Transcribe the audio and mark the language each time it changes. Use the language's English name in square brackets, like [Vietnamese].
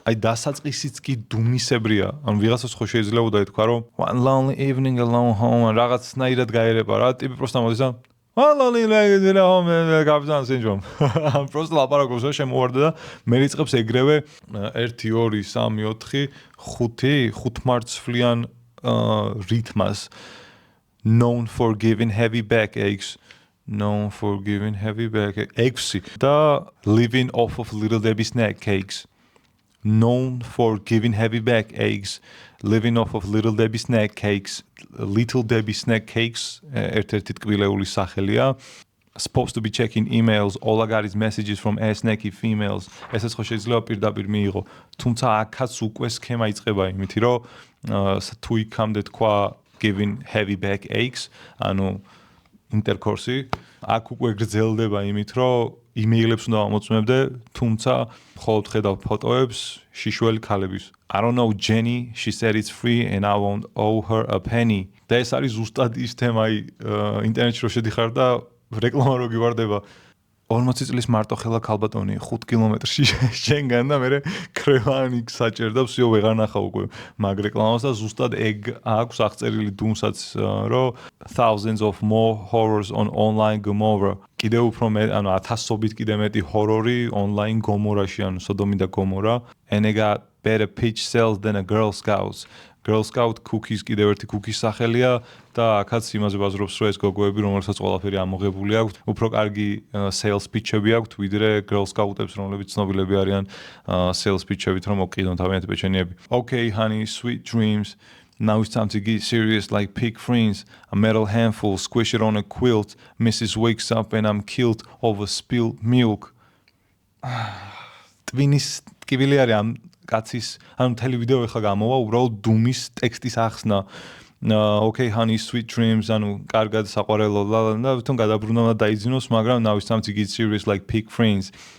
[Georgian] აი დასაწყისიც კი Doom-ისებრია. ანუ ვიღაცას ხო შეიძლება ითქვა, რომ [English] One lonely evening alone home [Georgian] რაღაცნაირად გაერება რა, ტიპი პროსტა მოდის და One lonely evening alone home Captain Syndrome. პროსტა ლაპარაკობს რა შემოვარდა და მე რიწყებს ეგრევე 1 2 3 4 5 მარცვლიან რითმას. [English] Known for giving heavy backaches, known for giving heavy backaches და living off of Little Debbie snack cakes, known for giving heavy backaches, living off of Little Debbie snack cakes, Little Debbie snack cakes [Georgian] ერთ-ერთი ტკბილეული სახელია. [English] Supposed to be checking emails, all I got is messages from ass-naked females. [Georgian] ესეც ხო შეიძლება პირდაპირ მიიღო. თუმცა აქაც უკვე სქემა იწყება იმითი, რომ თუ იქამდე თქვა [English] giving heavy backaches, [Georgian] ანუ ინტერკორსი, აქ უკვე გრძელდება იმით, რომ იმეილებს უნდა ამოწმებდე, თუმცა მხოლოდ ხედავ ფოტოებს შიშველი ქალების. [English] I don't know Jenny, she said it's free and I won't owe her a penny. [Georgian] და ეს არის ზუსტად ის თემა, ინტერნეტში რო შედიხარ და რეკლამა რო გივარდება 40 წლის მარტო ხელა ქალბატონი 5 კილომეტრში შენგან და მე კრევანი საჭერდა ვსიო ვეღარ ნახა უკვე მაგ რეკლამას და ზუსტად ეგ აქვს აღწერილი Doom-საც რომ [English] thousands of more horrors on online Gomorrah. [Georgian] კიდევ უფრო მე ანუ 1000-ობით კიდე მეტი ჰორორი online Gomorrah-ში ანუ სოდომი და გომორა [English] and I got better pitch sales than a Girl Scouts. [Georgian] Girl Scout cookies კიდევ ერთი cookies სახელია და აქაც იმაზე ბაზრობს რომ ეს გოგოები რომელსაც ყველაფერი ამოღებული აქვს უფრო კარგი sales pitch-ები აქვთ ვიდრე Girl Scout-ებს რომლებიც ცნობილები არიან sales pitch-ებით რომ მოკიდონ თავიანთი პეჩენიები. [English] Okay honey sweet dreams now it's time to get serious like pig friends a metal handful squish it on a quilt Mrs. wakes up and I'm killed over spilled milk. [Georgian] ტვინის ტკივილი არის ამ კაცის ანუ მთელი ვიდეო ეხლა გამოვა უბრალოდ Doom-ის ტექსტის ახსნა. [English] Okay honey sweet dreams [Georgian] ანუ კარგად საყვარელო და თვითონ გადაბრუნა და დაიძინოს მაგრამ [English] now it's time to get serious like pig friends.